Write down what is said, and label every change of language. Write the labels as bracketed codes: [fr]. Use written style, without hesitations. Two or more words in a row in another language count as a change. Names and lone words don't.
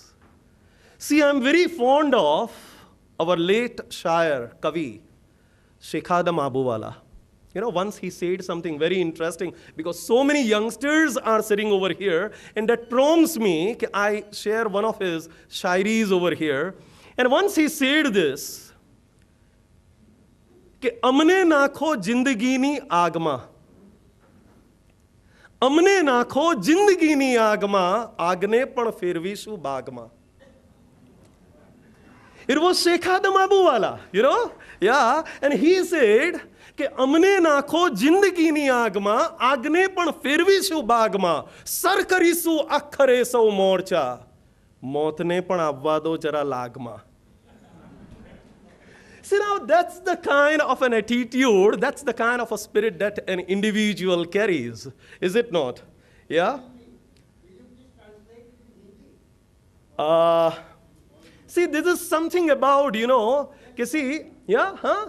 [en] See, I'm very fond of our late Shair, Kavi, Shekhadam Abuwala. Once he said something very interesting, because so many youngsters are sitting over here, and that prompts me, I share one of his shairis over here. And once he said this, [gu] અમને નાખો જિંદગી ની આગમાં. અમને નાખો જિંદગી ની આગમાં, આગને પણ ફેરવીશું બાગમાં. [en] It was Sheikh Adam Abuwala, you know? Yeah, and he said, [gu] કે અમને નાખો જિંદગીની આગમાં, આગને પણ ફેરવીશું બાગમાં, સર કરીશું આખરે સૌ મોરચા, મોતને પણ આવવા દો જરા લાગમાં. [en] See, now that's the kind of an attitude, that's the kind of a spirit that an individual carries, is it not? Yeah? See, this is something about, you know, see, yeah, huh?